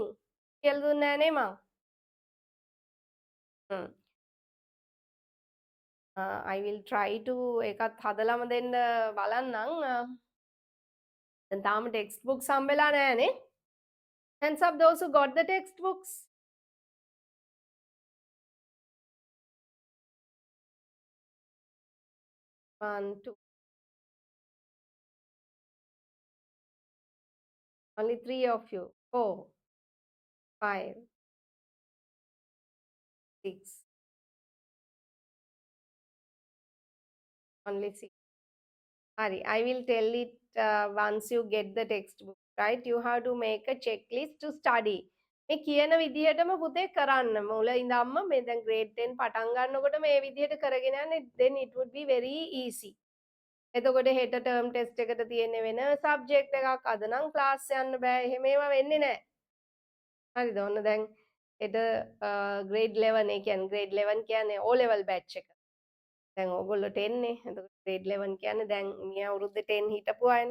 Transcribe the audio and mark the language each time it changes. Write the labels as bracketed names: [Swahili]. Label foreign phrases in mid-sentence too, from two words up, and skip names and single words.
[Sinhala] කියලා දුන්නා නේ මං. [English] I will try to [Sinhala] එකත් හදලම දෙන්න බලන්නම්. දැන් තාම textbooks හම්බෙලා නෑනේ. [English] Hands up those who got the textbooks. One, two. Only 3 of you. 4, 5, 6. Only 6. Hari, I will tell it once you get the textbook, right? You have to make a checklist to study. [Sinhala] මේ කියන විදිහටම පුතේ කරන්න. මුල ඉඳන්ම මේ දැන් grade 10 පටන් ගන්නකොට මේ විදිහට කරගෙන යන්න, [English] then it would be very easy. [Sinhala] එතකොට හෙට [English] term test [Sinhala] එකට තියෙන වෙන subject එකක් අද නම් class යන්න බෑ. එහෙම ඒවා වෙන්නේ නැහැ. හරිද? ඔන්න දැන් හෙට grade 11 ඒ කියන්නේ grade 11 කියන්නේ [English] O level batch [Sinhala] එක. දැන් ඕගොල්ලෝ 10 නේ. එතකොට grade 11 කියන්නේ දැන් මේ අවුරුද්දේ 10 හිටපු අයනේ.